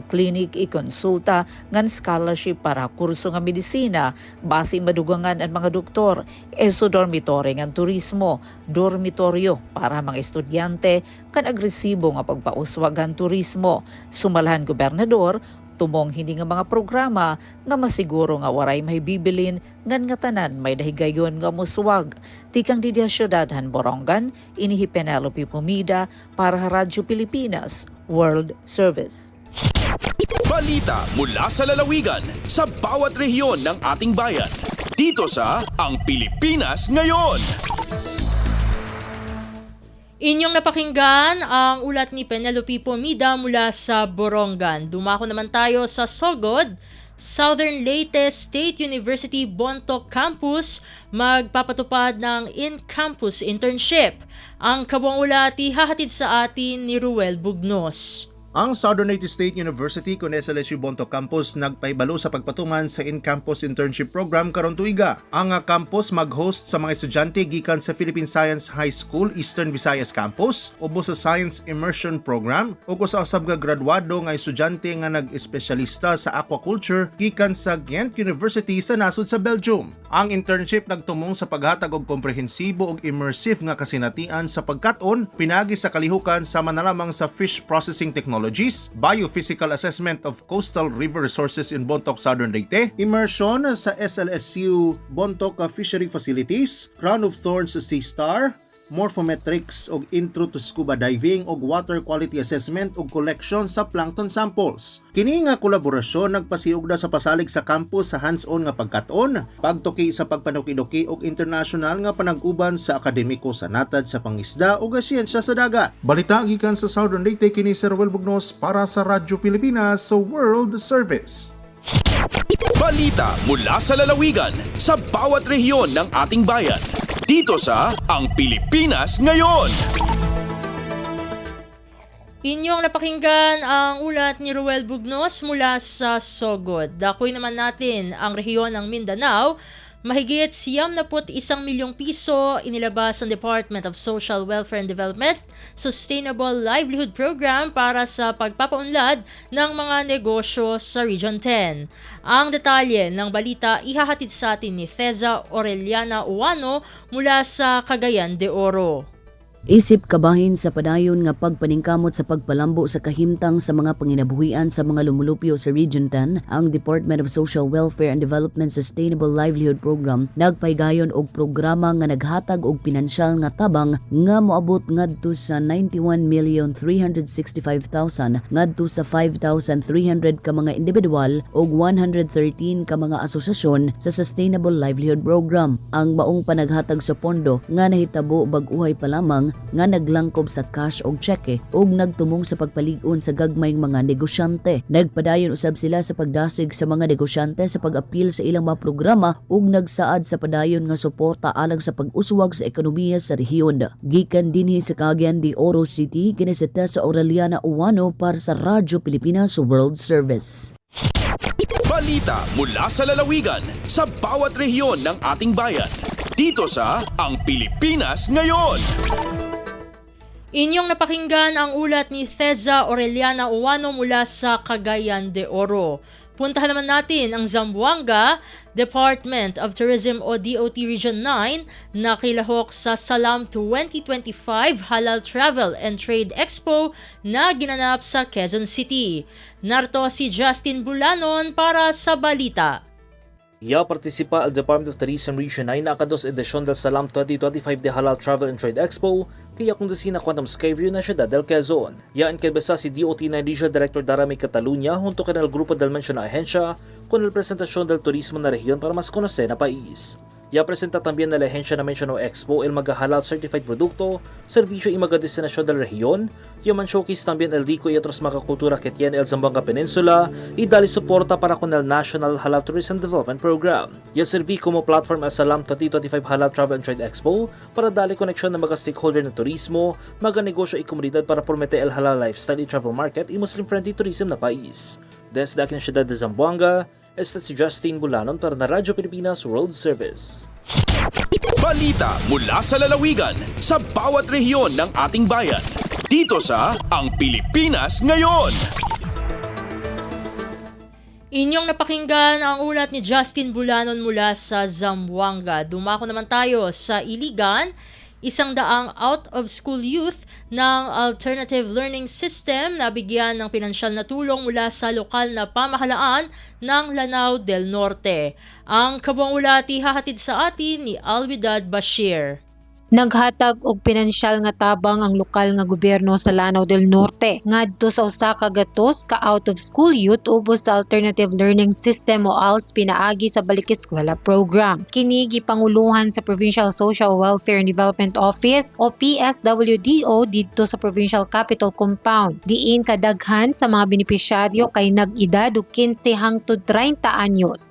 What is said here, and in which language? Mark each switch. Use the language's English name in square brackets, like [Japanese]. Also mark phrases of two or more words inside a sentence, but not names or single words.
[Waray] clinic i-konsulta ngan scholarship para kurso nga medisina, base madugangan ang mga doktor, eso dormitory ngan turismo, dormitoryo para mga estudyante kan agresibo nga pagpauswagan turismo, sumalahan gobernador, tumong hindi nga mga programa nga masiguro nga waray may bibilin ngan nga tanan may dahigayon nga muswag. Tikang di syudadhan Borongan, inihi Penelope Pomida para Radyo Pilipinas World Service. [Filipino] Balita mula sa lalawigan sa bawat rehiyon ng ating bayan. Dito sa Ang Pilipinas Ngayon. Inyong napakinggan ang ulat ni Penelope Pomida mula sa Borongan. Dumako naman tayo sa Sogod. Southern Leyte State University Bontoc Campus magpapatupad ng [English] in-campus internship. [Filipino] Ang kabuang ulat ihahatid sa atin ni Ruel Bugnos. [Cebuano] Ang Southern Leyte State University kun SLSU Bontoc Campus nagpaibalo sa pagpatuman sa [English] in-campus internship program [Cebuano] karon tuiga. Ang campus mag-host sa mga estudyante gikan sa Philippine Science High School Eastern Visayas Campus, ubo sa Science Immersion Program, ug sa usab nga graduado nga estudyante nga nag-espesyalista sa aquaculture gikan sa Ghent University sa nasod sa Belgium. Ang internship nagtumong sa paghatag og komprehensibo ug immersive nga kasinatian sa pagkat-on pinagi sa kalihukan sama na lamang sa [English] fish processing technology, biophysical assessment of coastal river resources in Bontoc, Southern Leyte, [Cebuano] immersion sa SLSU Bontoc Fishery Facilities, [English] Crown of Thorns Sea Star, [Cebuano] morphometrics og [English] intro to scuba diving [Cebuano] og [English] water quality assessment [Cebuano] og collection sa [English] plankton samples. [Cebuano] Kini nga kolaborasyon nagpasiugda sa pasalig sa campus sa hands-on nga pagkat-on, pagtuki sa pagpanukiduki og international nga panag-uban sa akademiko sa natad sa pangisda ug siyensya sa dagat. Balita gikan sa Southern Leyte kini Sir Ruel Bugnos para sa Radyo Pilipinas sa World Service. [Filipino] Balita mula sa lalawigan sa bawat rehiyon ng ating bayan. Dito sa Ang Pilipinas Ngayon. Inyong napakinggan ang ulat ni Ruel Bugnos mula sa Sogod. Dakoy naman natin ang rehiyon ng Mindanao. Mahigit 91 milyong piso inilabas ng Department of Social Welfare and Development Sustainable Livelihood Program para sa pagpapaunlad ng mga negosyo sa Region 10. Ang detalye ng balita ihahatid sa atin ni Feza Aureliana Uwano mula sa Cagayan de Oro. [Cebuano] Isip kabahin sa padayon nga pagpaningkamot sa pagpalambo sa kahimtang sa mga panginabuhian sa mga lumulupyo sa Region 10, ang Department of Social Welfare and Development Sustainable Livelihood Program nagpaygayon og programa nga naghatag og pinansyal nga tabang nga moabot ngadto sa 91,365,000 ngadto sa 5,300 ka mga individual ug 113 ka mga asosasyon sa Sustainable Livelihood Program. Ang maong panaghatag sa pondo nga nahitabo bag-uhay pa lamang nga naglangkob sa cash og cheque ug nagtumong sa pagpalig-on sa gagmayng mga negosyante. Nagpadayon usab sila sa pagdasig sa mga negosyante sa pag-apil sa ilang mga programa ug nagsaad sa padayon nga suporta alang sa pag-uswag sa ekonomiya sa rehiyon. Gikan dinhi sa Cagayan de Oro City, kini si Tessa Aureliana Uwano para sa Radyo Pilipinas World Service. [Filipino] Balita mula sa lalawigan sa bawat rehiyon ng ating bayan. Dito sa Ang Pilipinas Ngayon. Inyong napakinggan ang ulat ni Feza Aureliana Uwano mula sa Cagayan de Oro. Puntahan naman natin ang Zamboanga, Department of Tourism o DOT Region 9 na kilahok sa Salam 2025 Halal Travel and Trade Expo na ginanap sa Quezon City. Narito si Justin Bulanon para sa balita. [Chavacano] Ya partisipa al Department of Tourism Region 9 na akados edisyon del Salam 2025 de Halal Travel and Trade Expo kaya kondusina Quantum Skyview na Ciudad del Quezon. Ya enkabeza si DOT9 [English] Regional Director [Chavacano] Darami Catalunya junto con el grupo del mencionado ahensya con el presentación del turismo na rehiyon para mas conocer na país. Ya presenta también na la agencia na mencionado Expo el mga [English] halal certified [Chavacano] produkto, servisyo y mga destinasyon del rehiyon. Ya man showcase también el rico y otros mga kultura que tiene el Zamboanga Peninsula y dali suporta para con el National Halal Tourism Development Program. Ya serví como platform al Salam 2025 Halal Travel and Trade Expo para dali koneksyon [Filipino] ng mga stakeholder ng turismo, [Chavacano] mga negosyo y komunidad para promete el [English] halal lifestyle [Chavacano] y [English] travel market [Chavacano] y [English] Muslim-friendly tourism [Chavacano] na país. Desde aking siyudad de Zamboanga, este si Justin Bulanon para na Radyo Pilipinas World Service. [Filipino] Balita mula sa lalawigan sa bawat rehiyon ng ating bayan. Dito sa Ang Pilipinas Ngayon. Inyong napakinggan ang ulat ni Justin Bulanon mula sa Zamboanga. Dumako naman tayo sa Iligan. 100 [English] out-of-school youth [Filipino] ng Alternative Learning System na bigyan ng pinansyal na tulong mula sa lokal na pamahalaan ng Lanao del Norte. Ang kabuang ulat ihahatid sa atin ni Alwidad Bashir. [Cebuano] Naghatag og pinansyal nga tabang ang lokal nga gobyerno sa Lanao del Norte ngadto sa usa ka gatos ka [English] out of school youth [Cebuano] ubos sa Alternative Learning System o ALS pinaagi sa Balik Eskwela program. Kini gipanguluhan sa Provincial Social Welfare and Development Office o PSWDO didto sa Provincial Capital Compound. Diin kadaghan sa mga benepisyaryo kay nag-edad og 15 hangtod 30 anyos.